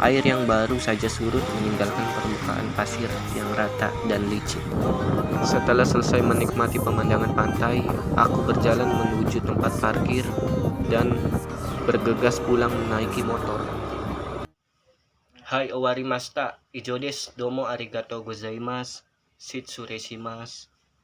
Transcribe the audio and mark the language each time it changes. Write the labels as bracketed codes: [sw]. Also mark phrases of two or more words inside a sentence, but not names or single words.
[id] Air yang baru saja surut meninggalkan permukaan pasir yang rata dan licin. Setelah selesai menikmati pemandangan pantai, aku berjalan menuju tempat parkir dan bergegas pulang menaiki motor. [ja] はい終わりました、以上です、どうもありがとうございます、失礼します.